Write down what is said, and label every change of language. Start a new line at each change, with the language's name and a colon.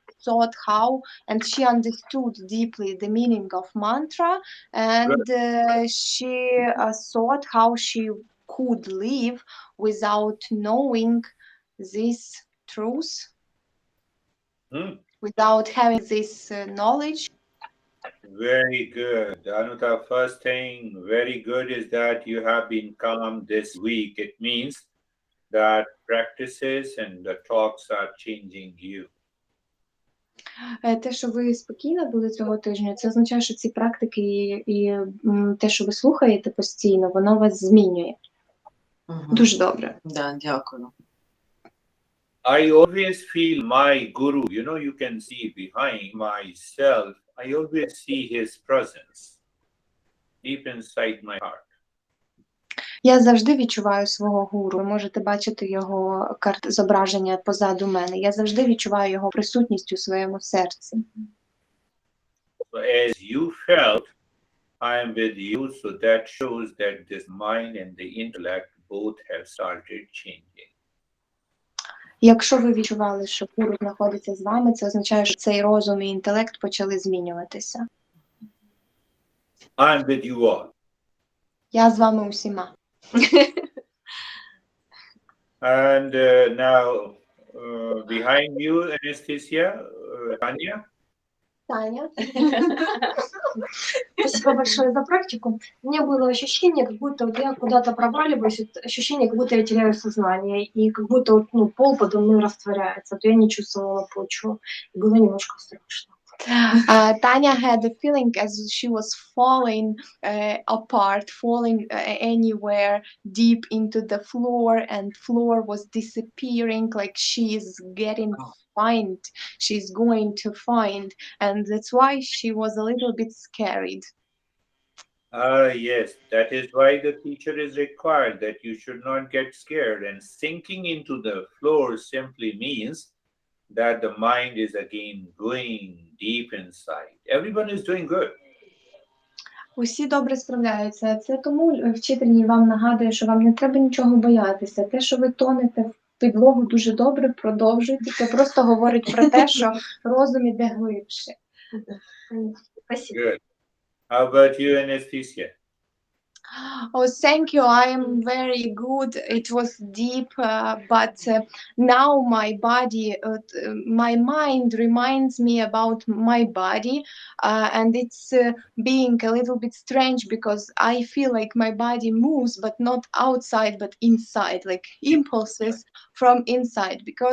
English: Thought how, and she understood deeply the meaning of mantra, and she thought how she could live without knowing this truth, without having this knowledge. Very good. Anuta, first thing, very good is that you have been calm this week. It means that practices and the talks are changing you.
Ukrainian: Те, що ви спокійно були цього тижня, це означає, що ці практики і те, що ви слухаєте постійно, воно вас змінює. Дуже добре. Да, дякую.
English: I always feel my guru, you can see behind myself, I always see his presence deep inside my heart.
Ukrainian: Я завжди відчуваю свого гуру. Ви можете бачити його зображення позаду мене. Я завжди відчуваю його присутність у своєму серці.
English: So as you felt, I am with you, so that shows that this mind and the intellect both have started changing.
Ukrainian: Якщо ви відчували, що гуру знаходиться з вами, це означає, що цей розум і інтелект почали змінюватися.
English: I am with you all.
Ukrainian: Я з вами усіма.
English: And now, behind you, Anastasia, Tanya.
Ukrainian: Таня.
Russian: Спасибо большое за практику. У меня было ощущение, как будто вот я куда-то проваливаюсь, ощущение, как будто я теряю сознание, и как будто вот, пол подо мной растворяется. Вот я не чувствовала почву, и было немножко страшно.
English: Tanya had the feeling as she was falling apart, falling anywhere deep into the floor, and floor was disappearing, like she's getting she's going to find, and that's why she was a little bit scared. Yes, that is why the teacher is required, that you should not get scared. And sinking into the floor simply means that the mind is again going deep inside. Everyone is doing good.
Ukrainian: Усі добре справляються. Це тому вчитель вам нагадує, що вам не треба нічого боятися. Те, що ви тонете в підлогу, дуже добре, продовжуйте. Це просто говорить про те, що розум іде глибше.
Russian: Спасибо.
English: Good. How about you, Anastasia? Oh, thank you. I am very good. It was deep, but now my body, my mind reminds me about my body, and it's being a little bit strange because I feel like my body moves, but not outside, but inside, like impulses from inside.